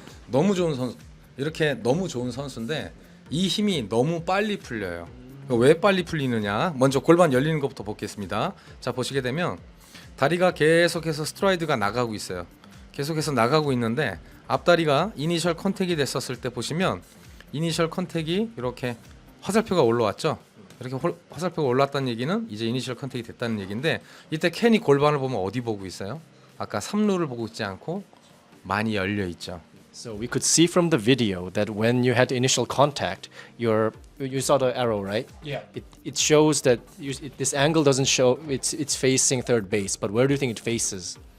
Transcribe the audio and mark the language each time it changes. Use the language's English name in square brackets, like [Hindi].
[Korean] 너무 좋은 선수. 이렇게 너무 좋은 선수인데 이 힘이 너무 빨리 풀려요. 왜 빨리 풀리느냐? 먼저 골반 열리는 것부터 보겠습니다. 자, 보시게 되면 다리가 계속해서 스트라이드가 나가고 있어요. 계속해서 나가고 있는데 앞다리가 이니셜 컨택이 됐었을 때 보시면 이니셜 컨택이 이렇게 화살표가 올라왔죠. 이렇게 화살표가 올랐다는 얘기는 이제 이니셜 컨택이 됐다는 얘기인데 이때 케니 골반을 보면 어디 보고 있어요? 아까 3루를 보고 있지 않고 많이 열려 있죠. [English] So we could see from the video that when you had initial contact, you saw the arrow, right? Yeah. It shows that this angle doesn't show it's facing third base, but where do you think it faces?